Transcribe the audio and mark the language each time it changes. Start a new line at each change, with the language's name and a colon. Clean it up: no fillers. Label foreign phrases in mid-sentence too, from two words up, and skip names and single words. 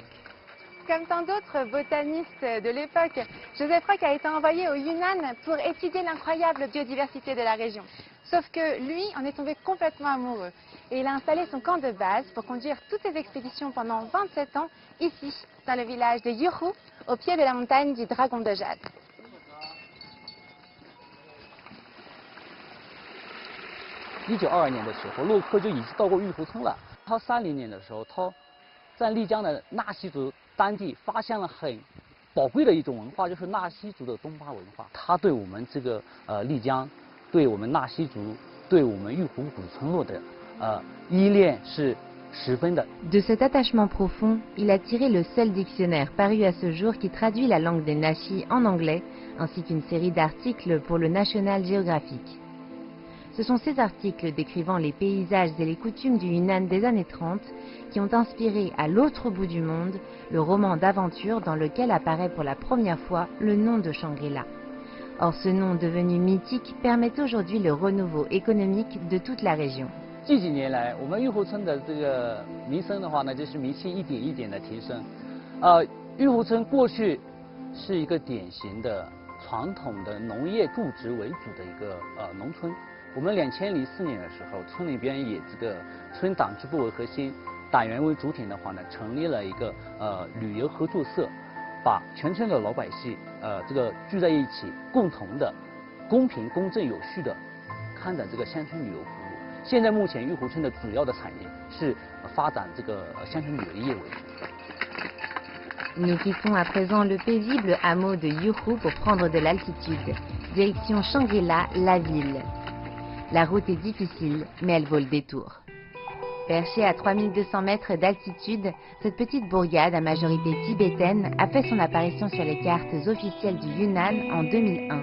French: Comme tant d'autres botanistes de l'époque, Joseph Rock a été envoyé au Yunnan pour étudier l'incroyable biodiversité de la région. Sauf que lui en est tombé complètement amoureux. Et il a installé son camp de base pour conduire toutes ses expéditions pendant 27 ans, ici, dans le village de Yuhu, au pied de la montagne du Dragon de Jade.
Chinese: 1922年的时候，洛克就已经到过玉湖村了。他30年的时候，他在丽江的纳西族当地发现了很宝贵的一种文化，就是纳西族的东巴文化。他对我们这个丽江，对我们纳西族，对我们玉湖古村落的依恋是十分的。
French: De cet attachement profond, il a tiré le seul dictionnaire paru à ce jour qui traduit la langue des Naxi en anglais, ainsi qu'une série d'articles pour le National Geographic. Ce sont ces articles décrivant les paysages et les coutumes du Yunnan des années 30 qui ont inspiré à l'autre bout du monde le roman d'aventure dans lequel apparaît pour la première fois le nom de Shangri-La. Or ce nom devenu mythique permet aujourd'hui le renouveau économique de toute la région.
Chinese: 近几年来，我们玉湖村的这个名声的话呢，就是名气一点一点的提升。玉湖村过去是一个典型的传统的农业种植为主的一个农村。我们2004年的时候，村里边以这个村党支部为核心，党员为主体的话呢，成立了一个旅游合作社，把全村的老百姓这个聚在一起，共同的、公平、公正、有序的开展这个乡村旅游服务。现在目前玉湖村的主要的产业是发展这个乡村旅游业为主。
French: Nous quittons à présent le paisible hameau de Yuhu pour prendre de l'altitude. Direction Shangri-La, la ville. La route est difficile, mais elle vaut le détour. Perchée à 3200 mètres d'altitude, cette petite bourgade à majorité tibétaine a fait son apparition sur les cartes officielles du Yunnan en 2001.